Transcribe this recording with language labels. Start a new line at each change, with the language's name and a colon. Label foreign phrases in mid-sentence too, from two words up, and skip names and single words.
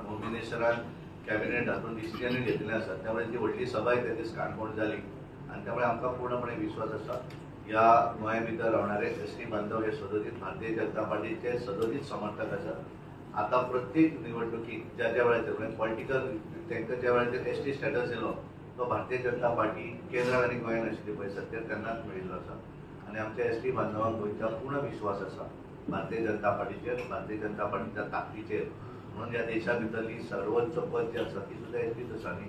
English: home ministeran cabinet
Marathi: हातून डिसिजन घेतले असतात. त्यामुळे जी व्हडली सभा आहे त्याची काणकोण झाली आणि त्यामुळे आमचा पूर्णपणे विश्वास असा या गोंया भितर राहणारे एसटी बांधव हे सदोदित भारतीय जनता पार्टीचे सदोदित समर्थक असतात.
Konkani: आता प्रत्येक निवडणुकीत ज्या ज्या वेळाचेर पॉलिटिकल त्यांना ज्या वेळाचेर
English: ST status
Konkani: दिलो तो भारतीय जनता पार्टी केंद्रात आणि गोंयांत आशिल्ली पळय सत्तेर तेन्नाच मेळिल्लो आसा आणि आमच्या एसटी बांधवांक गोंयचा पूर्ण विश्वास आसा भारतीय जनता पार्टीचेर, भारतीय जनता पार्टीच्या ताकदीचेर. म्हणून या देशा भितरली सर्वोच्च पद जी आसा ती सुद्धा एसटीच आसा न्ही.